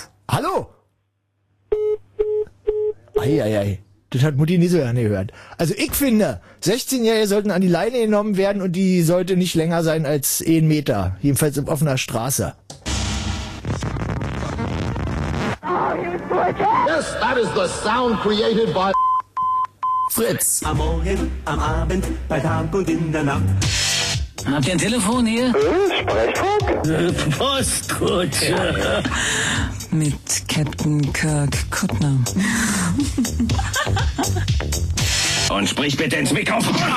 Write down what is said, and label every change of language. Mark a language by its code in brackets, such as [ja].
[de] Hallo? Eieiei, das hat Mutti nie so gerne gehört. Also ich finde, 16-Jährige sollten an die Leine genommen werden und die sollte nicht länger sein als 1 Meter. Jedenfalls auf offener Straße. [en] Yes, that is the sound created by Fritz. [de] Am Morgen, am Abend, bei Tag und in der Nacht. Habt ihr ein Telefon hier? Sprechfunk? Postkutsche. Ja. Mit Captain Kirk Kuttner. Und sprich bitte ins Mikrofon.